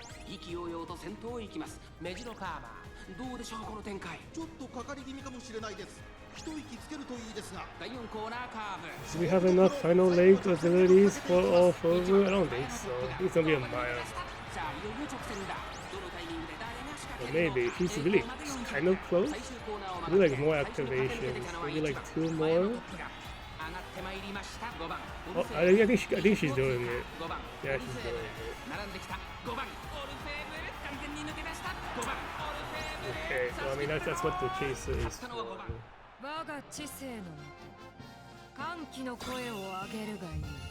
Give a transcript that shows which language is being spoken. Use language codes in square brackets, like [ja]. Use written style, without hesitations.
[ja] 意気揚々と先頭を行きますメジロパーマーどうでしょうこの展開ちょっとかかり気味かもしれないです。一息つけるといいですが。第4コーナーカーブ [en] Do we have enough final leg abilities for Orfevre? I don't think so. It's gonna be a mile. [ja] さあいよいよ直線だどのタイミングで誰が仕掛 [en] But [ja] けるの [en] maybe she's really kind of close. [ja] 最終コーナーを [en] Do like more activations. Maybe like 2 more. [ja] 上がってまいりました5番 [en] Oh, I think she's doing it. [ja] 5番 [en] Yeah, she's doing it. [ja] 並んできた5番オルフェーブル完全に抜け出した5番オルフェーブル [en] Okay, so I mean that's what the chaser is for. [ja] 我が知性のもと歓喜の声を上げるがいい。